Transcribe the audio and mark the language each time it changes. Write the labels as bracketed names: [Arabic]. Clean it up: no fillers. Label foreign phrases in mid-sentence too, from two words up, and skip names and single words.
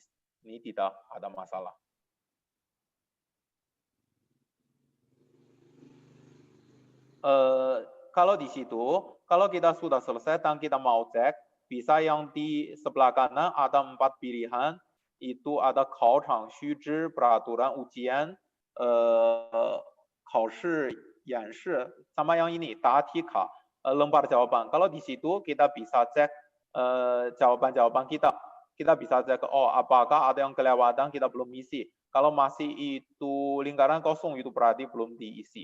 [Indonesian] Ini tidak ada masalah. Kalau di situ, kalau kita sudah selesai dan kita mau cek, bisa yang di sebelah kanan ada 4 pilihan, itu ada [Chinese] 考场须知 [Indonesian] peraturan ujian, [Chinese] 考试演示, [Indonesian] sama yang ini 答题卡. lempar jawaban. Kalau di situ kita bisa cek jawaban-jawaban kita. Kita bisa cek, oh apakah ada yang kelewatan kita belum isi. Kalau masih itu lingkaran kosong itu berarti belum diisi.